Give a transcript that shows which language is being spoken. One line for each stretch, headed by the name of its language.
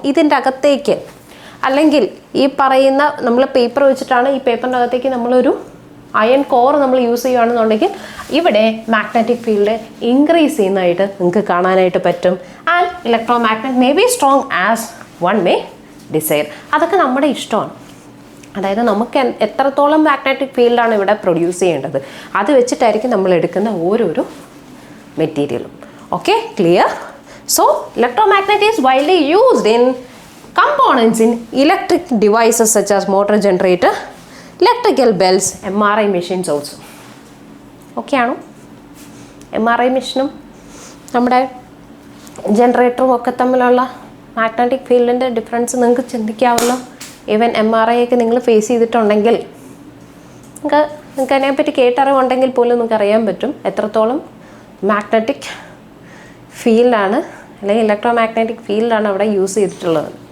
Malayalam: ഇതിൻ്റെ അകത്തേക്ക്, അല്ലെങ്കിൽ ഈ പറയുന്ന നമ്മൾ പേപ്പർ വെച്ചിട്ടാണ്, ഈ പേപ്പറിൻ്റെ അകത്തേക്ക് നമ്മളൊരു അയൺ കോർ നമ്മൾ യൂസ് ചെയ്യുകയാണെന്നുണ്ടെങ്കിൽ ഇവിടെ മാഗ്നറ്റിക് ഫീൽഡ് ഇൻക്രീസ് ചെയ്യുന്നതായിട്ട് നിങ്ങൾക്ക് കാണാനായിട്ട് പറ്റും.
English: And electromagnet may be strong as one may desire.
Malayalam: അതൊക്കെ നമ്മുടെ ഇഷ്ടമാണ്. അതായത് നമുക്ക് എത്രത്തോളം മാഗ്നറ്റിക് ഫീൽഡാണ് ഇവിടെ പ്രൊഡ്യൂസ് ചെയ്യേണ്ടത്, അത് വെച്ചിട്ടായിരിക്കും നമ്മൾ എടുക്കുന്ന ഓരോരോ മെറ്റീരിയലും.
English: Okay, clear? So, electromagnet is widely used in components in electric devices such as motor generator, electrical bells, MRI machines also.
Malayalam: Okay ആണോ? MRI മെഷീനും നമ്മുടെ ജനറേറ്ററും ഒക്കെ തമ്മിലുള്ള മാഗ്നറ്റിക് ഫീൽഡിൻ്റെ ഡിഫറൻസ് നിങ്ങൾക്ക് ചിന്തിക്കാവുന്ന. ഈവൻ MRI ഒക്കെ നിങ്ങൾ ഫേസ് ചെയ്തിട്ടുണ്ടെങ്കിൽ നിങ്ങൾക്ക് അതിനെപ്പറ്റി കേട്ടറിവുണ്ടെങ്കിൽ പോലും നിങ്ങൾക്ക് അറിയാൻ പറ്റും എത്രത്തോളം മാഗ്നറ്റിക് ഫീൽഡാണ് അല്ലെങ്കിൽ ഇലക്ട്രോ മാഗ്നറ്റിക് ഫീൽഡാണ് അവിടെ യൂസ് ചെയ്തിട്ടുള്ളത്.